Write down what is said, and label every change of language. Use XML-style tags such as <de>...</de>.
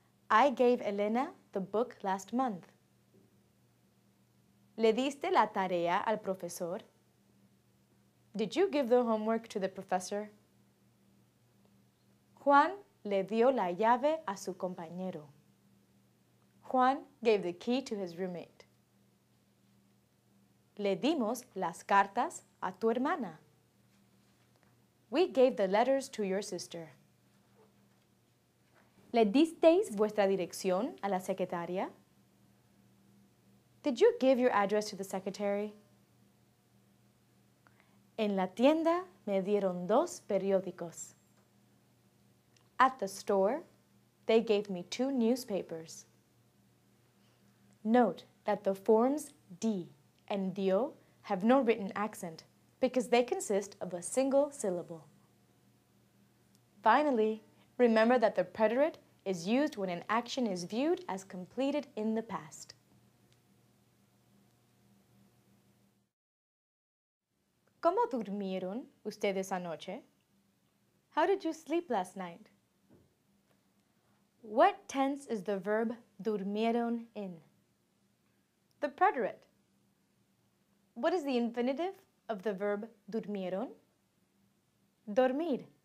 <en>I gave Elena the book last month.</en> <es>¿Le diste la tarea al profesor?</es> <en>Did you give the homework to the professor?</en> <es>Juan le dio la llave a su compañero.</es> <en>Juan gave the key to his roommate.</en> <es>Le dimos las cartas a tu hermana.</es> <en>We gave the letters to your sister.</en> <es>¿Le disteis vuestra dirección a la secretaria?</es> <en>Did you give your address to the secretary?</en> <es>En la tienda me dieron 2 periódicos.</es> <en>At the store, they gave me 2 newspapers. Note that the forms di and dio have no written accent because they consist of a single syllable. Finally, remember that the preterite is used when an action is viewed as completed in the past.</en> <es>¿Cómo durmieron ustedes anoche?</es> <en>How did you sleep last night? What tense is the verb durmieron in? The preterite. What is the infinitive of the verb durmieron? Dormir.</en>